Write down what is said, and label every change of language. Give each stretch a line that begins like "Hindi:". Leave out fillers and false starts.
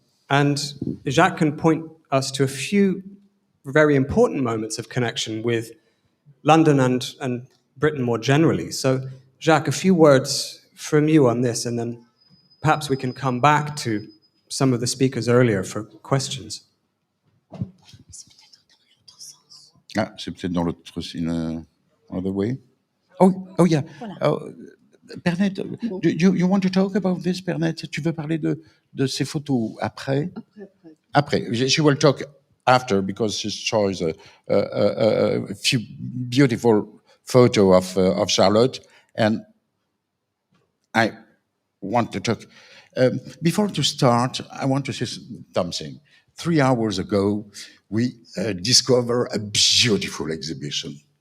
English: And Jacques can point us to a few very important moments of connection with London and Britain more generally. So, Jacques, a few words from you on this, and then perhaps we can come back to some of the speakers earlier for questions.
French: Ah, c'est peut-être dans l'autre sens,
English: in other way. Oh yeah.
French: Voilà.
English: Oh, Pernette, you want to talk about this, Pernette?
French: Tu veux parler de ces photos après? Après.
English: She will talk after because she shows a few beautiful photos of Charlotte, and I want to talk. Before to start, I want to say something. 3 hours ago, we discovered a beautiful exhibition.